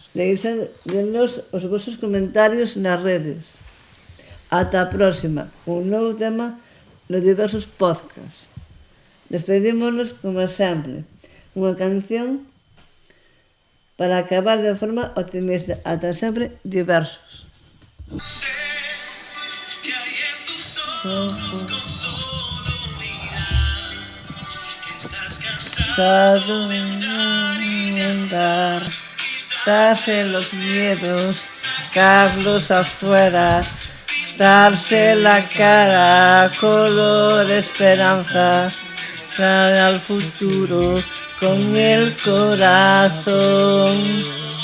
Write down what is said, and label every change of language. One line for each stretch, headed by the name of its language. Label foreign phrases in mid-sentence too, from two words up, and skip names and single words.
Galician: Denos os vosos comentarios nas redes. Ata a próxima, un novo tema nos diversos podcasts. Despedímonos, como sempre, unha canción para acabar de forma optimista. Ata sempre, diversos.
Spanish: Cansado de andar, quitarse los miedos, Carlos afuera, darse la cara, color esperanza, sale al futuro con el corazón.